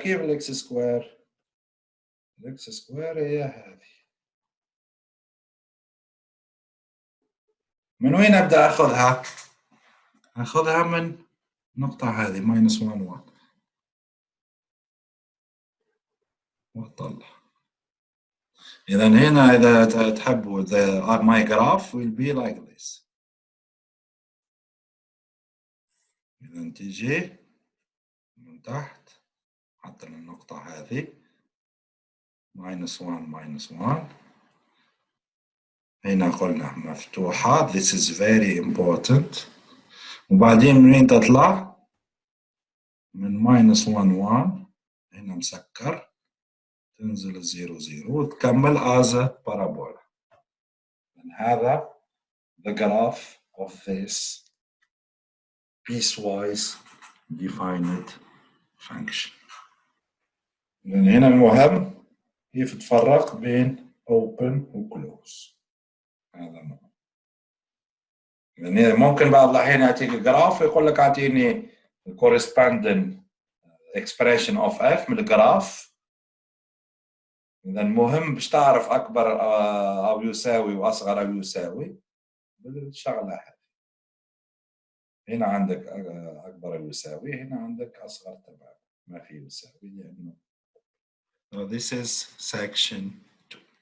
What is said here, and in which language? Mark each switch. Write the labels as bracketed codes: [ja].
[ar] كيف الاكس سكوير؟ الاكس سكوير هي هذه. من وين ابدا اخذها؟ اخذها من النقطة هذه -1 1 واطلع. إذا هنا إذا تحبوا [en] my graph will be like this. [ar] إذا تيجي من تحت حتى النقطة هذه -1 -1. هنا قلنا مفتوحة. [en] This is very important. [ar] وبعدين من وين تطلع؟ من -1 1. هنا مسكر، تنزل 0 0 وتكمل [en] as a parabola. And [ar] هذا [en] the graph of this piecewise-defined function. [ar] لأن هنا المهم كيف تفرق بين open و close. هذا مهم. يعني ممكن بعض الأحيان يعطيك جراف ويقول لك أعطيني [en] corresponding expression of f [ar] من الجراف. إذا مهم باش تعرف أكبر أو يساوي وأصغر أو يساوي بالشغلة هذه. هنا عندك أكبر أو يساوي، هنا عندك أصغر تبع ما في يساوي لأنه. [en] So this is section 2.